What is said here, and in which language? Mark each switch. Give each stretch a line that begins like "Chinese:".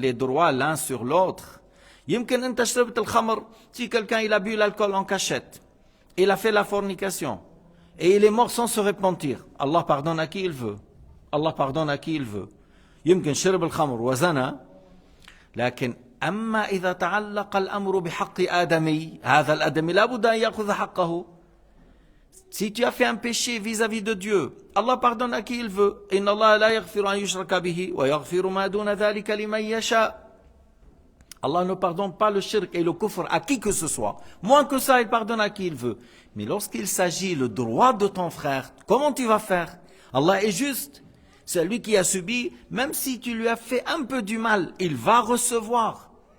French: les droits l'un sur l'autre.
Arabic: يمكن انت شربت الخمر,
French: si quelqu'un il a bu l'alcool en cachette, il a fait la fornication et il est mort sans se repentir, Allah pardonne à qui il veut. Allah pardonne à qui il veut.
Arabic: يمكن شرب الخمر وزنى, لكن أما إذا تعلق الأمر بحق آدمي, هذا الآدمي لا بد أن يأخذ حقه.
French: Si tu as fait un péché vis-à-vis de Dieu, Allah pardonne à qui il veut.
Arabic: إن الله لا يغفر أن يشرك به ويغفر ما دون ذلك لمن يشاء.
French: Allah ne pardonne pas le shirk et le kufr à qui que ce soit. Moins que ça, il pardonne à qui il veut. Mais lorsqu'il s'agit le droit de ton frère, comment tu vas faire? Allah est juste. Celui qui a subi, même si tu lui as fait un peu du mal, il va recevoir.